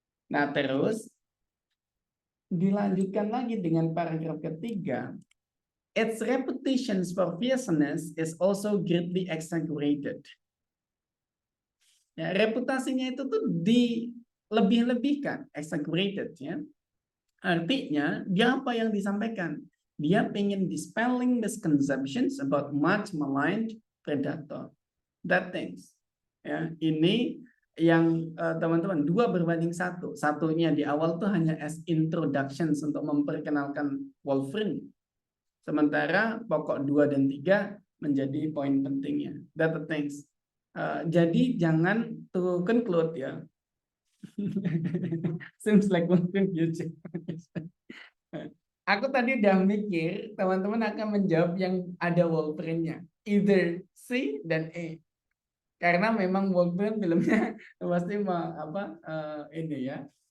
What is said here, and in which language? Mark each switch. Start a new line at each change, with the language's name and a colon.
Indonesian: Nah, terus dilanjutkan lagi dengan paragraf ketiga.
English: Its reputations for fierceness is also greatly exaggerated.
Indonesian: Ya, reputasinya itu tuh dilebih-lebihkan, exaggerated ya. Artinya, dia apa yang disampaikan? Dia pengen
English: dispelling misconceptions about much maligned predator. That things.
Indonesian: Ya, ini yang teman-teman 2:1. Satunya di awal tuh hanya as introductions untuk memperkenalkan Wolfram. Sementara pokok 2 dan 3 menjadi poin pentingnya.
English: That the things.
Indonesian: Jadi jangan to conclude ya.
English: Seems like Wolfram future.
Indonesian: Aku tadi udah mikir teman-teman akan menjawab yang ada Wolfram-nya. Either C dan E. Karena memang Wolfram filmnya pasti ini ya.